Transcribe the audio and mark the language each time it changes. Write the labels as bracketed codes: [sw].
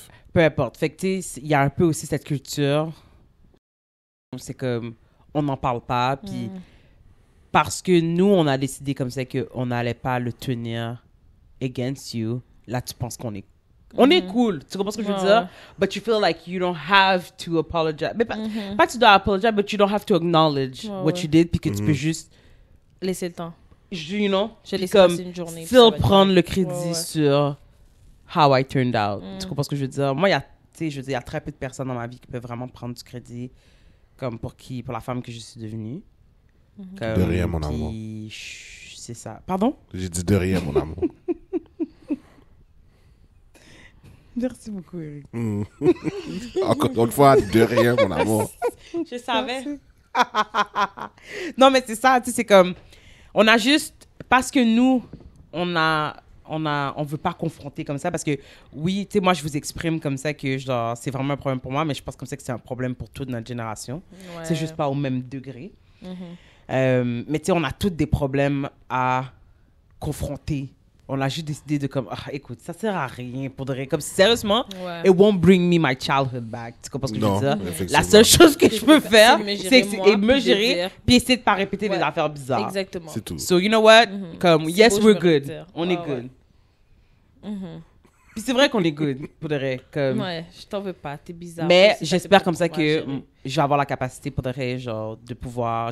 [fr] Peu importe. Fait que, tu sais, il y a un peu aussi cette culture. C'est comme, on n'en parle pas, puis parce que nous, on a décidé comme ça qu'on n'allait pas le tenir [en] against you, [fr] là, tu penses qu'on est... On est cool, tu comprends ce que je veux dire? [en] But you feel like you don't have to apologize. [fr] Mais pas que tu dois [en] apologize, but you don't have to acknowledge what you did, [fr] puis que tu peux juste... Laisser le temps. [en] You know? [fr] Je laisse comme, passer une journée. [en] still [fr] prendre le crédit sur [en] how I turned out. [fr] Tu comprends ce que je veux dire? Moi, il y a très peu de personnes dans ma vie qui peuvent vraiment prendre du crédit comme pour la femme que je suis devenue. Comme, de rien, mon amour. C'est ça. Pardon? J'ai dit de rien, mon amour. Merci beaucoup, Eric. Encore une fois, de rien, mon amour. Je savais. Non, mais c'est ça, tu sais, c'est comme... On a juste... Parce que nous, on veut pas confronter comme ça, parce que, oui, tu sais, moi, je vous exprime comme ça que, genre, c'est vraiment un problème pour moi, mais je pense comme ça que c'est un problème pour toute notre génération. Ouais. C'est juste pas au même degré. Mais tu sais, on a tous des problèmes à confronter. On a juste décidé de comme, écoute, ça sert à rien pour de vrai. Comme, sérieusement, [en] it won't bring me my childhood back. [fr] Tu comprends ce que je veux dire? La seule chose que je peux faire, c'est me gérer, puis essayer de pas répéter des affaires bizarres. Exactement. C'est tout. [en] So, you know what? Comme, yes, we're good. [fr] On est good. Puis c'est vrai qu'on est good, pour de vrai. Comme... Ouais, je t'en veux pas, t'es bizarre. Mais j'espère comme ça que je vais avoir la capacité, pour de vrai, genre, de pouvoir...